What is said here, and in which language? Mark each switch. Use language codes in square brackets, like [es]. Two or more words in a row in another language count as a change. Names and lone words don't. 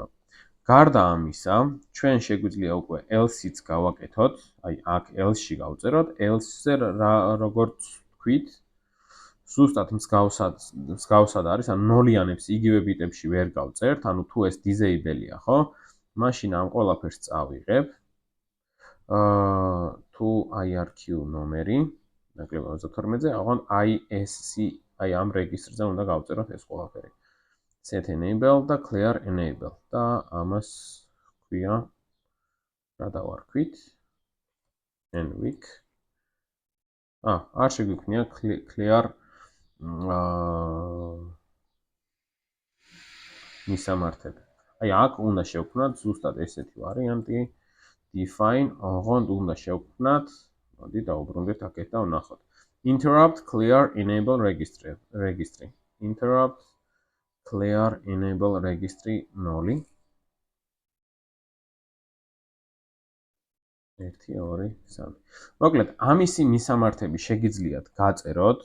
[ka] გარდა ამისა, ჩვენ შეგვიძლია უკვე else-იც გავაკეთოთ, აი აქ else-ში გავწეროთ, else-ზე როგორც თქვით, ზუსტად მსგავსად არის, ანუ ნოლიანებს იგივე ბიტებში ვერ გავწერთ, ანუ თუ ეს disable-ია, ხო? მაშინ ამ ყველაფერს წავიღებ. თუ IRQ ნომერი, ნაკლებ 32-ზე, აღონ ISC, აი ამ რეგისტრზე უნდა გავწეროთ ეს ყველაფერი. [en] set enable [ka] და [en] clear enable [ka] და ამას ქვია რა დავარქვით? envic. არ შეგვიქმნია clear მისამართები. აი აქ უნდა შევქმნათ ზუსტად ესეთი ვარიანტი. define, ოღონდ უნდა შევქმნათ, მოდი დავუბრუნდეთ აქეთ და ვნახოთ. [en] interrupt clear enable registry. interrupt clear enable registry 0. 1 2 3. [ka] მოკლედ, ამისი მისამართები შეგიძლიათ გაწეროთ.